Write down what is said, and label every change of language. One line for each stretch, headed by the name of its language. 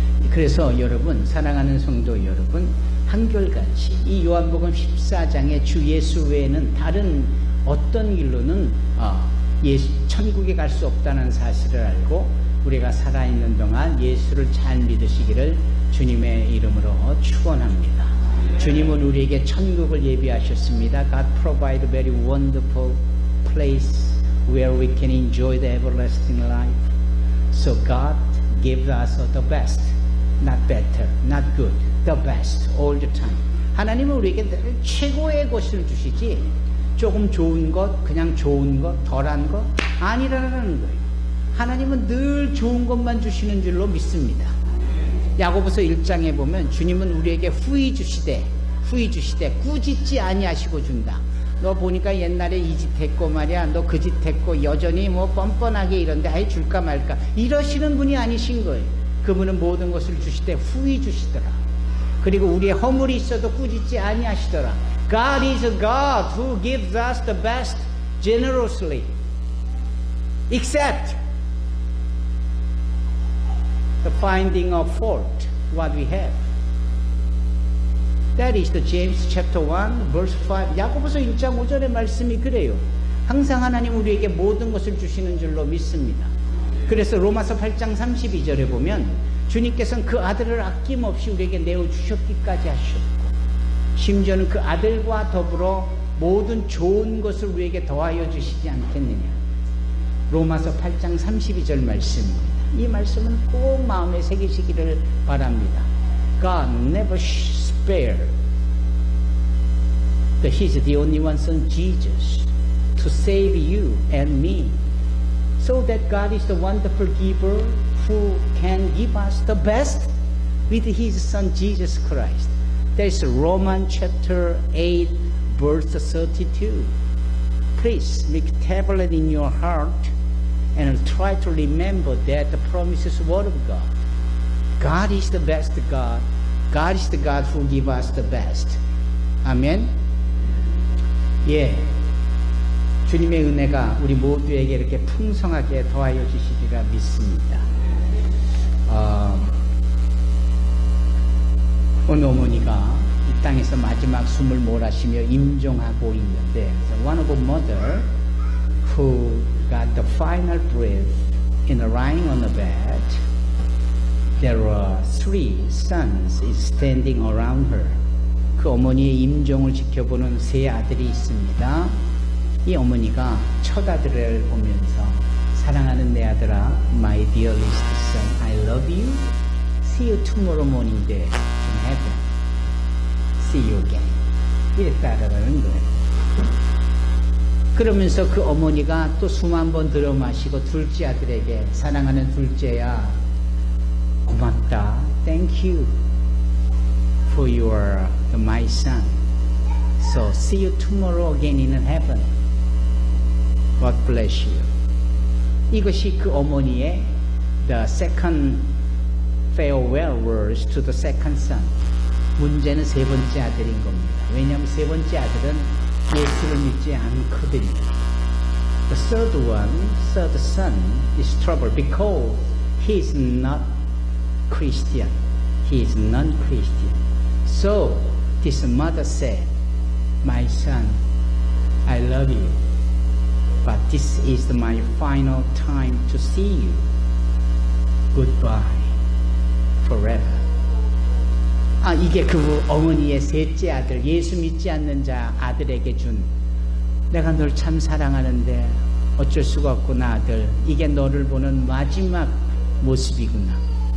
Korean: 그래서 여러분, 사랑하는 성도 여러분, 한결같이 이 요한복음 14장의 주 예수 외에는 다른 어떤 길로는 천국에 갈 수 없다는 사실을 알고 우리가 살아있는 동안 예수를 잘 믿으시기를 주님의 이름으로 축원합니다. 주님은 우리에게 천국을 예비하셨습니다.
English: God provide a very wonderful place where we can enjoy the everlasting life. So God gave us the best, not better, not good, the best all the time.
Korean: 하나님은 우리에게 늘 최고의 것을 주시지 조금 좋은 것, 그냥 좋은 것, 덜한 것 아니라는 거예요. 하나님은 늘 좋은 것만 주시는 줄로 믿습니다. 야고보서 1장에 보면 주님은 우리에게 후히 주시되 꾸짖지 아니하시고 준다. 너 보니까 옛날에 이 짓 했고 말이야, 너 그 짓 했고 여전히 뭐 뻔뻔하게 이런데 아예 줄까 말까 이러시는 분이 아니신 거예요. 그분은 모든 것을 주시되 후히 주시더라. 그리고 우리의 허물이 있어도 꾸짖지 아니하시더라. God is a God who gives us the best generously, except the finding of fault what we have. That is the James chapter 1 verse 5. 야고보서 1장 5절의 말씀이 그래요. 항상 하나님 우리에게 모든 것을 주시는 줄로 믿습니다. 그래서 로마서 8장 32절에 보면 주님께서는 그 아들을 아낌없이 우리에게 내어주셨기까지 하셨고 심지어는 그 아들과 더불어 모든 좋은 것을 우리에게 더하여 주시지 않겠느냐. 로마서 8장 32절 말씀입니다. 이 말씀은 꼭 마음에 새기시기를 바랍니다. God never spared His the only one son Jesus to save you and me, so that God is the wonderful giver who can give us the best with His Son Jesus Christ. There is Romans chapter 8 verse 32. Please make a tablet in your heart and try to remember that the promises word of God. God is the best God. God is the God who gives us the best. 아멘. 예. 주님의 은혜가 우리 모두에게 이렇게 풍성하게 더하여 주시리라 믿습니다. 오늘 어머니가 이 땅에서 마지막 숨을 몰아쉬며 임종하고 있는데 one of mother
English: who got the final breath in lying on the bed, there were 3 sons standing around her.
Korean: 그 어머니의 임종을 지켜보는 3 아들이 있습니다. 이 어머니가 첫 아들을 보면서 사랑하는 내 아들아, my dearest son, I love you.
English: See you tomorrow morning there in heaven. See you again.
Korean: 이렇게 따라가는 거예요. 그러면서 그 어머니가 또 수만 번 들어 마시고 둘째 아들에게 사랑하는 둘째야, 고맙다.
English: Thank you for your my son. So see you tomorrow again in heaven. God bless you. 이것이 그 어머니의 the second farewell words to the second son.
Korean: 문제는 3번째 아들인 겁니다. 왜냐하면 3번째 아들은 예수를 믿지 않거든요.
English: The third son is trouble because he is not Christian. He is non-Christian. So this mother said, my son, I love you, but this is my final time to see you. Goodbye forever.
Korean: 이게 그 어머니의 셋째 아들, 예수 믿지 않는 자 아들에게 준, 내가 널 참 사랑하는데 어쩔 수가 없구나 아들, 이게 너를 보는 마지막 모습이구나.